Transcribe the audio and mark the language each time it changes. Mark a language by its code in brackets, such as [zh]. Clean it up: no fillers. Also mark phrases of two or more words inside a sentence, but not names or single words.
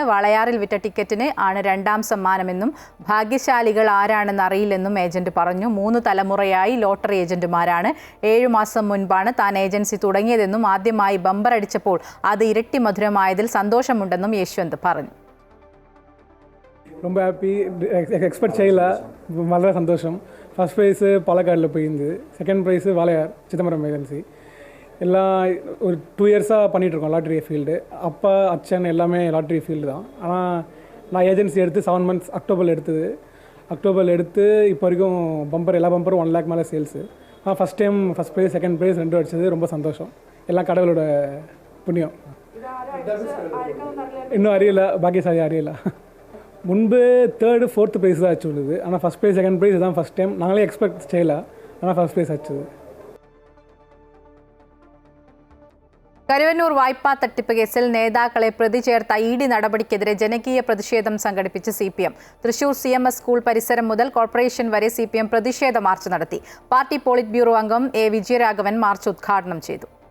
[ml] വാളയാറിൽ വിറ്റ ടിക്കറ്റിന് ആണ് രണ്ടാം സമ്മാനമെന്നും ഭാഗ്യശാലികൾ ആരാണെന്ന് അറിയില്ലെന്നും ഏജന്റ് പറഞ്ഞു. 3 തലമുറയായി ലോട്ടറി ഏജന്റുമാരാണ്. 7 മാസം മുൻപാണ് താൻ ഏജൻസി തുടങ്ങിയതെന്നും ആദ്യമായി ബമ്പർ അടിച്ചപ്പോൾ അത് ഇരട്ടി മധുരമായതിൽ സന്തോഷമുണ്ടെന്നും യശ്വന്ത് പറഞ്ഞു. [ta] ரொம்ப ஹாப்பி, [en] expect செய்யல, [ta] വളരെ சந்தோஷம். [en] first prize [ta] பாலக்காடில் போயிருந்தது, [en] second prize [ta] வாளையார் சிதம்பரம் ஏஜென்சி. எல்லாம் ஒரு 2 இயர்ஸாக பண்ணிகிட்ருக்கோம் [en] lottery field. [ta] அப்பா அச்சன் எல்லாமே [en] lottery field [ta] தான். ஆனால் நான் ஏஜென்சி எடுத்து 7 months அக்டோபரில் எடுத்து இப்போ வரைக்கும் பம்பர் எல்லா பம்பரும் 1 lakh மேலே சேல்ஸு. [en] first time first prize second prize [ta] 2 அடித்தது ரொம்ப சந்தோஷம். எல்லாம் கடவுளோட புண்ணியம். இன்னும் அறியலை, பாக்கியசாலி அறியலை. முன்பு [en] 3rd 4th prize [ta] தான் ஆச்சுள்ளது. ஆனால் [en] first prize second prize [ta] தான் [en] first time. [ta] நாங்களே எக்ஸ்பெக்ட் செய்யலை, ஆனால் [en] first prize [ta] ஆச்சுது. [ml] കരുവന്നൂർ വായ്പാ തട്ടിപ്പ് കേസിൽ നേതാക്കളെ പ്രതി ചേർത്ത ED നടപടിക്കെതിരെ ജനകീയ പ്രതിഷേധം സംഘടിപ്പിച്ച് CPM. തൃശൂർ CMS സ്കൂൾ പരിസരം മുതൽ കോർപ്പറേഷൻ വരെ CPM പ്രതിഷേധ മാർച്ച് നടത്തി. പാർട്ടി പോളിറ്റ് ബ്യൂറോ അംഗം A. വിജയരാഘവൻ മാർച്ച് ഉദ്ഘാടനം ചെയ്തു.